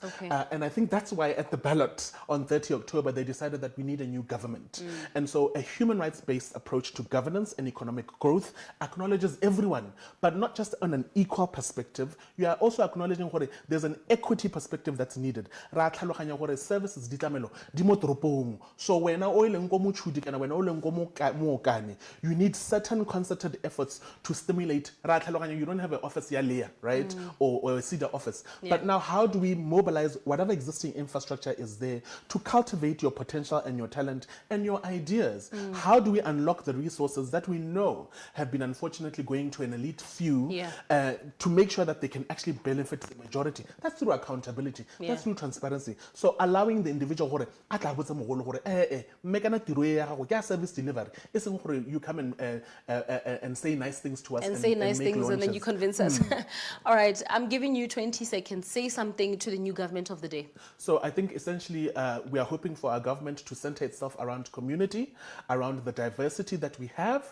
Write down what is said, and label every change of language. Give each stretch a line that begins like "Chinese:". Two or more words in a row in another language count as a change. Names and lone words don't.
English: And I think that's why at the ballot on 30 October, they decided that we need a new government. And so a human rights-based approach to governance and economic growth acknowledges everyone, but not just on an equal perspective, you are also acknowledging that there's an equity perspective that's needed.
Tswana: Ra tlhaloganya gore services di tlamelo di mo toropong. So wena o ileng go motšhudi kana wena o ileng go mookane,
English: you need certain concerted efforts to stimulate.
Tswana: Ra tlhaloganya
English: you don't have an office ya Leah, right? Or a CEDA office. Yeah. But now how do we mobilize whatever existing infrastructure is there to cultivate your potential and your talent and your ideas? How do we unlock the resources that we know have been unfortunately going to an elite few to make sure that they can actually benefit the majority? That's through accountability. That's through transparency. So allowing the individual
Tswana: gore a tla botsa mogolo gore mme kana tiro e ya gago ke a
English: service delivery
Tswana: e seng gore
English: you come and say nice things to us and say nice make things launches. and then you convince us. All right, I'm giving you 20 seconds. Say something to the new government of the day. So I think essentially we are hoping for our government to center itself around community, around the diversity that we have.